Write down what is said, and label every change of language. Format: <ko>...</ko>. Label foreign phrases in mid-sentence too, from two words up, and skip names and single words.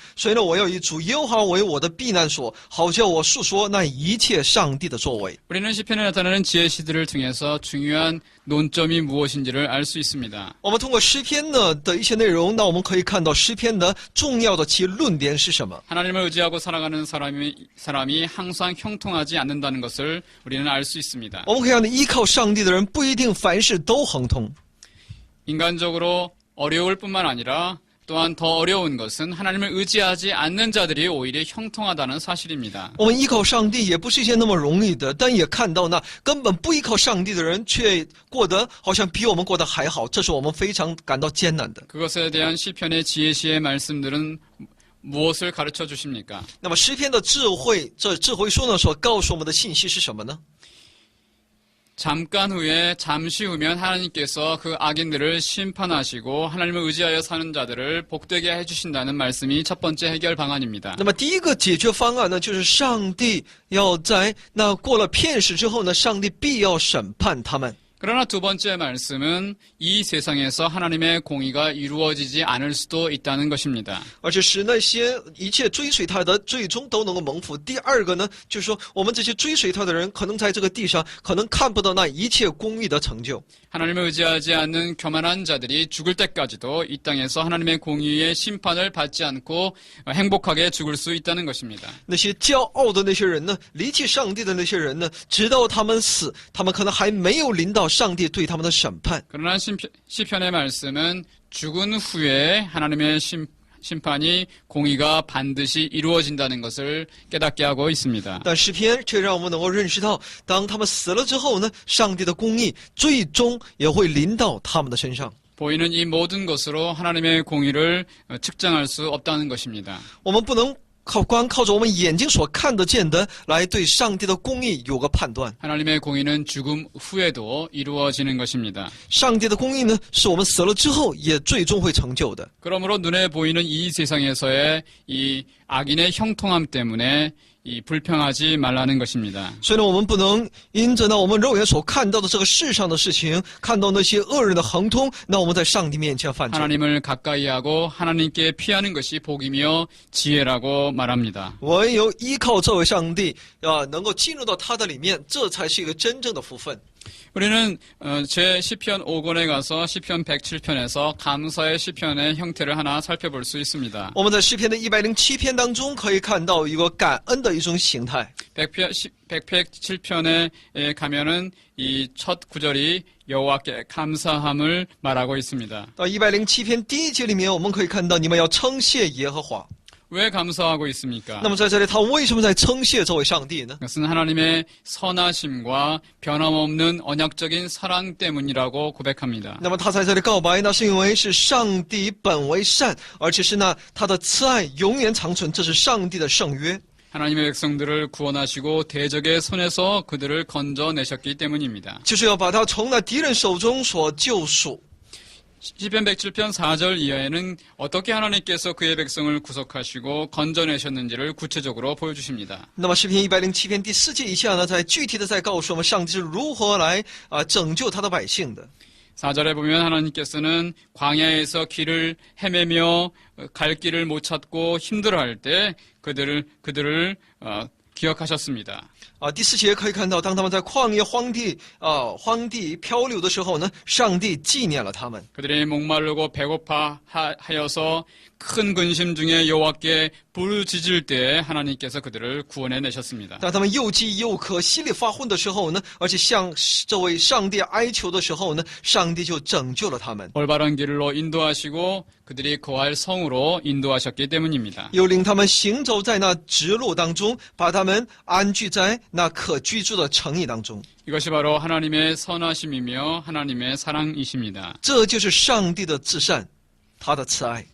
<zh>所以呢，我要以主耶和华为我的避难所，好叫我述说那一切上帝的作为。</zh> <ko>우리는 시편에 나타나는 지혜시들을 통해서 중요한 논점이 무엇인지를 알 수 있습니다.</ko> <zh>我们通过诗篇呢的一些内容，那我们可以看到诗篇的重要的其论点是什么。</zh> <ko>하나님을 의지하고 살아가는 사람이 항상 형통하지 않는다는 것을 우리는 알 수 있습니다.</ko> <zh>我们可以看到，依靠上帝的人不一定凡事都亨通。</zh> <ko>인간적으로 어려울 뿐만 아니라 또한 더 어려운 것은 하나님을 의지하지 않는 자들이 오히려 형통하다는 사실입니다.</ko> <zh>我们依靠上帝也不是一件那么容易的，但也看到那根本不依靠上帝的人，却过得好像比我们过得还好，这是我们非常感到艰难的。</zh> <ko>그것에 대한 시편의 지혜시의 말씀들은 무엇을 가르쳐 주십니까?</ko> <zh>那么诗篇的智慧，这智慧书呢所告诉我们的信息是什么呢？</zh> <ko>잠시 후면 하나님께서 그 악인들을 심판하시고 하나님을 의지하여 사는 자들을 복되게 해주신다는 말씀이 첫 번째 해결 방안입니다.</ko> <zh>那么第一个解决方案呢，就是上帝要在那过了片时之后呢，上帝必要审判他们。</zh> <ko>그러나 두 번째 말씀은 이 세상에서 하나님의 공의가 이루어지지 않을 수도 있다는 것입니다.</ko> <zh>而且使那些一切追随他的最终都能够蒙福。第二个呢，就是说我们这些追随他的人，可能在这个地上可能看不到那一切公义的成就。</zh> <ko>하나님을 의지하지 않는 교만한 자들이 죽을 때까지도 이 땅에서 하나님의 공의의 심판을 받지 않고 행복하게 죽을 수 있다는 것입니다.</ko> <zh>那些骄傲的那些人呢，离弃上帝的那些人呢，直到他们死，他们可能还没有临到上帝对他们的审判。</zh> <ko>그러나 시편의 말씀은 죽은 후에 하나님의 심판이 공의가 반드시 이루어진다는 것을 깨닫게 하고 있습니다.</ko> <zh>但诗篇却让我们能够认识到，当他们死了之后呢，上帝的公义最终也会临到他们的身上。</zh> <ko>보이는 이 모든 것으로 하나님의 공의를 측정할 수 없다는 것입니다.</ko> <zh>我们不能光靠着我们眼睛所看得见的来对上帝的公义有个判断。</zh> <ko>하나님의 공의는 죽음 후에도 이루어지는 것입니다.</ko> <zh>上帝的公义呢，是我们死了之后也最终会成就的。</zh> <ko>그러므로 눈에 보이는 이 세상에서의 이 악인의 형통함 때문에 이 불평하지 말라는 것입니다.</ko> <zh>所以呢，我们不能因着呢我们肉眼所看到的这个世上的事情，看到那些恶人的亨通，那我们在上帝面前犯罪。</zh> <ko>하나님을 가까이하고 하나님께 피하는 것이 복이며 지혜라고 말합니다.</ko> <zh>唯有依靠这位上帝能够进入到他的里面，这才是一个真正的福分。</zh> <ko>우리는 제 시편 5권에 가서 시편 107편에서 감사의 시편의 형태를 하나 살펴볼 수 있습니다.</ko> <zh>我们在诗篇的107篇当中可以看到一个感恩的一种形态。</zh> <ko>107편에 가면은 이 첫 구절이 여호와께 감사함을 말하고 있습니다.</ko> <zh>到107篇第1节里面，我们可以看到你们要称谢耶和华。</zh> <ko>왜 감사하고 있습니까?</ko> <zh>那么在这里，他为什么在称谢这位上帝呢？</zh> <ko>그것은 하나님의 선하심과 변함없는 언약적인 사랑 때문이라고 고백합니다.</ko> <zh>那么他在这里告白，那是因为是上帝本为善，而且是那他的慈爱永远长存，这是上帝的圣约。</zh> <ko>하나님의 백성들을 구원하시고 대적의 손에서 그들을 건져내셨기 때문입니다.</ko> <zh>就是要把他从那敌人手中所救赎。</zh> <ko>시편 107편 4절 이하에는 어떻게 하나님께서 그의 백성을 구속하시고 건져내셨는지를 구체적으로 보여주십니다.</ko> <zh>那么诗篇107篇第4节以下呢，在具体的在告诉我们上帝是如何来拯救他的百姓的。</zh> <ko>4절에 보면 하나님께서는 광야에서 길을 헤매며 갈 길을 못 찾고 힘들어할 때 그들을 기억하셨습니다.</ko> <zh>第4节可以看到，当他们在旷野荒地漂流的时候呢，上帝纪念了他们。</zh> <ko>그들이 목마르고 배고파 하여서 큰 근심 중에 여호와께 부르짖을 때 하나님께서 그들을 구원해 내셨습니다.</ko> <zh>当他们又饥又渴、心里发昏的时候呢，而且向这位上帝哀求的时候呢，上帝就拯救了他们，</zh> <ko>올바른 길로 인도하시고 그들이 거할 성으로 인도하셨기 때문입니다.</ko> <zh>又领他们行走在那直路当中，把他们安居在那可居住的城邑当中。</zh> <ko>이것이 바로 하나님의 선하심이며 하나님의 사랑이십니다.</ko> <zh>这就是上帝的至善，他的慈爱。</zh>